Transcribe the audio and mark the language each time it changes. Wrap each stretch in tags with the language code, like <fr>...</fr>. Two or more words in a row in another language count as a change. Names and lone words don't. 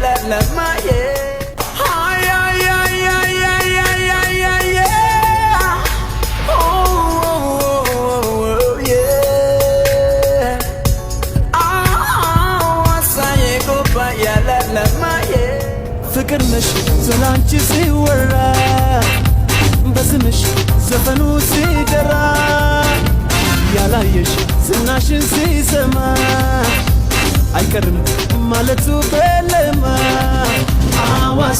<en>lamaye. Ay ay ay ay ay ay ay ay yeah. Oh yeah. Wasaye go ba ya lamaye.</en> <am>ፍቅር ነሽ ስላንቺ ሲወራ በስምሽ ዘፈኑ ሲደራ ያላየሽ ዝናሽን ሲሰማ አይቀርም ማለቱ በለማ አዋሳ</am>